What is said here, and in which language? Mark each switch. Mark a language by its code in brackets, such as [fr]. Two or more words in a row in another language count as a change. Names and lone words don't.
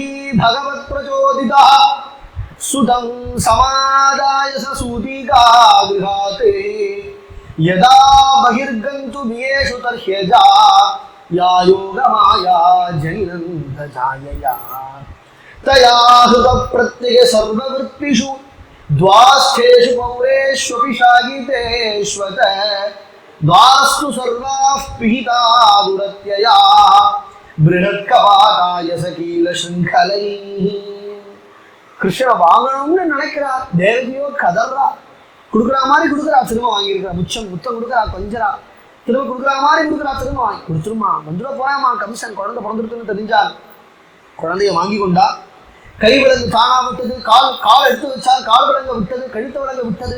[sa] भगवत् प्रचोदिता सुतं समादाय सूतिका गृहात् यदा बहिर्गन्तु वियेषु तर्ह्यजा या योगमाया जनिनन्द जायया तया हुत प्रत्यय सर्ववृत्तिषु द्वास्थेषु पौरेष्वपि शागितेष्वत द्वारस्तु सर्वाः पिहिता दुरत्यया बृहत्कपाटाय सकीलशृङ्खलैः. [ta] கிருஷ்ணனை வாங்கணும்னு நினைக்கிறா, தேவகியோ கதறா. கொடுக்குற மாதிரி கொடுக்குறா, திரும்ப வாங்கியிருக்கிறா. முத்தம் கொடுக்குறா, கொஞ்சரா, திரும்ப கொடுக்குற மாதிரி கொடுக்குறா, திரும்ப வாங்கி கொடுத்துருமா. வந்துட போறாமா கம்சன், குழந்தை பிறந்திருக்குன்னு தெரிஞ்சால் குழந்தைய வாங்கி கொண்டா. கை விலங்கு தானா விட்டது, கால் எடுத்து வச்சால் கால் விலங்க விட்டது, கழுத்த விலங்க விட்டது.